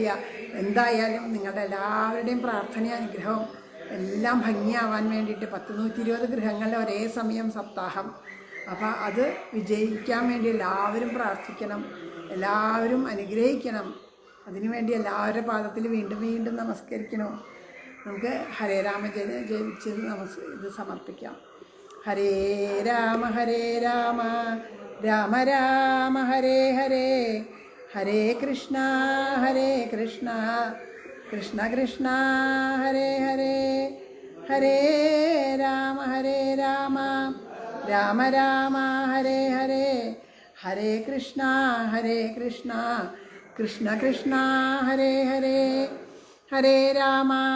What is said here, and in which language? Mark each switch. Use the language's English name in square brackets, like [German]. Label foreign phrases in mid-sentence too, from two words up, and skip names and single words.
[Malayalam] എന്തായാലും നിങ്ങളുടെ എല്ലാവരുടെയും പ്രാർത്ഥനയും അനുഗ്രഹവും എല്ലാം ഭംഗിയാവാൻ വേണ്ടിയിട്ട് 120 ഗൃഹങ്ങളിൽ ഒരേ സമയം സപ്താഹം. അപ്പോൾ അത് വിജയിക്കാൻ വേണ്ടി എല്ലാവരും പ്രാർത്ഥിക്കണം, എല്ലാവരും അനുഗ്രഹിക്കണം. അതിനുവേണ്ടി എല്ലാവരുടെ പാദത്തിൽ വീണ്ടും വീണ്ടും നമസ്കരിക്കണം. നമുക്ക് [Sanskrit] ഹരേ രാമ [Malayalam] ജപിച്ച് ഇത് സമർപ്പിക്കാം. [Sanskrit] ഹരേ രാമ രാമ രാമ ഹരേ ഹരേ, ഹരേ കൃഷ്ണ കൃഷ്ണ കൃഷ്ണ ഹരേ ഹരേ, ഹരേ രാമ രാമ രാമ ഹരേ ഹരേ, ഹരേ കൃഷ്ണ കൃഷ്ണ കൃഷ്ണ ഹരേ ഹരേ, ഹരേ രാമ